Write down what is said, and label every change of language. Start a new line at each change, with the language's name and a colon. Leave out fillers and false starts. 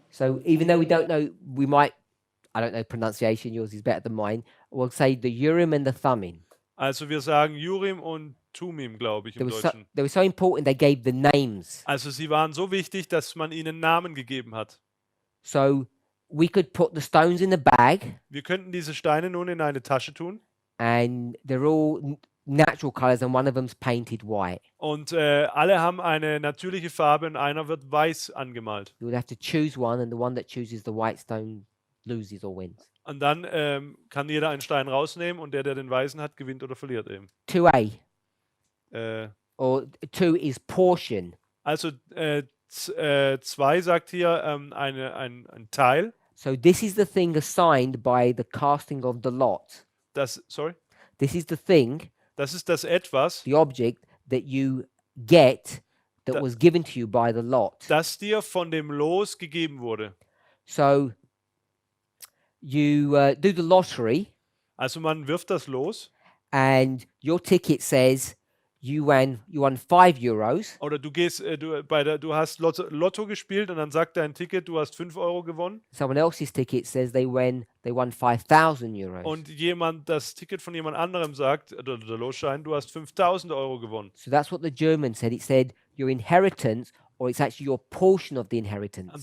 English: So even though we don't know, we might, I don't know pronunciation, yours is better than mine, we'll say the Urim and the Thummim.
German: Also wir sagen Urim und Tumim, glaube ich, im Deutschen.
English: They were so important they gave the names.
German: Also sie waren so wichtig, dass man ihnen Namen gegeben hat.
English: So we could put the stones in the bag
German: Wir könnten diese Steine nun in eine Tasche tun
English: and they're all natural colors and one of them's painted white.
German: und alle haben eine natürliche Farbe und einer wird weiß angemalt.
English: You would have to choose one and the one that chooses the white stone loses or wins.
German: Und dann kann jeder einen Stein rausnehmen und der den weißen hat, gewinnt oder verliert eben. 2A Äh,
English: or 2 is portion.
German: also 2 sagt hier ein Teil.
English: So this is the thing assigned by the casting of the lot. Sorry? This is the thing,
German: Das ist das Etwas,
English: the object that you get that
German: Da-
English: was given to you by the lot.
German: das dir von dem Los gegeben wurde.
English: So you do the lottery
German: Also man wirft das Los
English: and your ticket says you won €5.
German: oder du hast Lotto gespielt und dann sagt dein Ticket, du hast 5 Euro gewonnen
English: Someone else's ticket says they won €5,000.
German: und das Ticket von jemand anderem sagt, oder der Losschein, du hast 5.000 Euro gewonnen.
English: So that's what the German said. It said your inheritance, or it's actually your portion of the inheritance.